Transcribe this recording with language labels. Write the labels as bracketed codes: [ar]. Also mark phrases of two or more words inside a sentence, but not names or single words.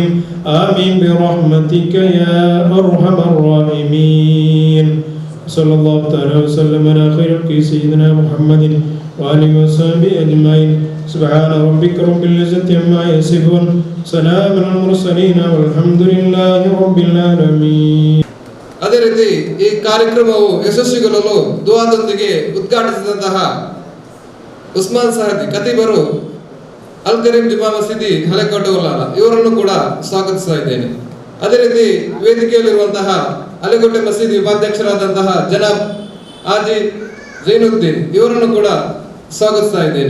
[ar] آمين برحمتك يا أرحم الراحمين. صلى الله تعالى وسلم على خير سيدنا محمد وآله وصحبه أجمعين. سبحان ربك رب العزة عما يصفون سلام على المرسلين والحمد لله رب العالمين. [kn] ಅದೇ ರೀತಿ ಈ ಕಾರ್ಯಕ್ರಮವು ಯಶಸ್ವಿಗೊಳ್ಳಲು ದುಆದೊಂದಿಗೆ ಉದ್ಘಾಟಿಸಿದಂತಹ ಉಸ್ಮಾನ್ ಸಾಹಬಿ ಖತೀಬರು ಅಲ್ ಕರೀಂ ಜುಮಾ ಮಸೀದಿ ಹಳೆಕೋಟೆ ಉಲ್ಲಾಲ ಇವರನ್ನು ಕೂಡ ಸ್ವಾಗತಿಸ್ತಾ ಇದ್ದೇನೆ. ಅದೇ ರೀತಿ ವೇದಿಕೆಯಲ್ಲಿರುವಂತಹ ಹಳೆಕೋಟೆ ಮಸೀದಿ ಉಪಾಧ್ಯಕ್ಷರಾದಂತಹ ಜನಾಬ್ ಆಜಿ ಜೈನುದ್ದೀನ್ ಇವರನ್ನು ಕೂಡ ಸ್ವಾಗತಿಸ್ತಾ ಇದ್ದೇನೆ.